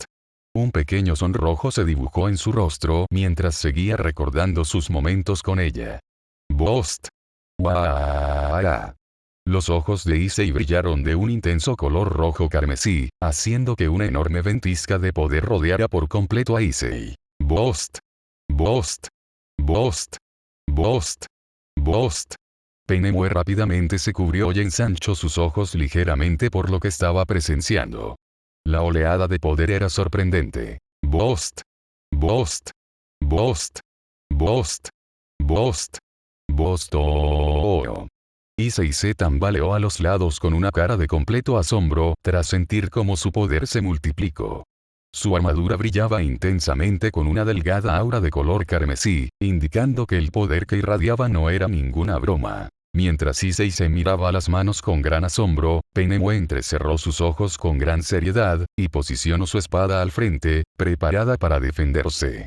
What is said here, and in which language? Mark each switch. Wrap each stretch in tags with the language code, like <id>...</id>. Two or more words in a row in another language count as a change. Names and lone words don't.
<es>Un pequeño sonrojo se dibujó en su rostro mientras seguía recordando sus momentos con ella. Bost. ¡Guau! Los ojos de Issei brillaron de un intenso color rojo carmesí, haciendo que una enorme ventisca de poder rodeara por completo a Issei. Bost. Bost. Bost. Bost. Bost. Penemue rápidamente se cubrió y ensanchó sus ojos ligeramente por lo que estaba presenciando. La oleada de poder era sorprendente. Bost. Bost. Bost. Bost. Bost. Bosto. Issei se tambaleó a los lados con una cara de completo asombro, tras sentir cómo su poder se multiplicó. Su armadura brillaba intensamente con una delgada aura de color carmesí, indicando que el poder que irradiaba no era ninguna broma. Mientras Issei se miraba las manos con gran asombro, Penemue entrecerró sus ojos con gran seriedad, y posicionó su espada al frente, preparada para defenderse.</es>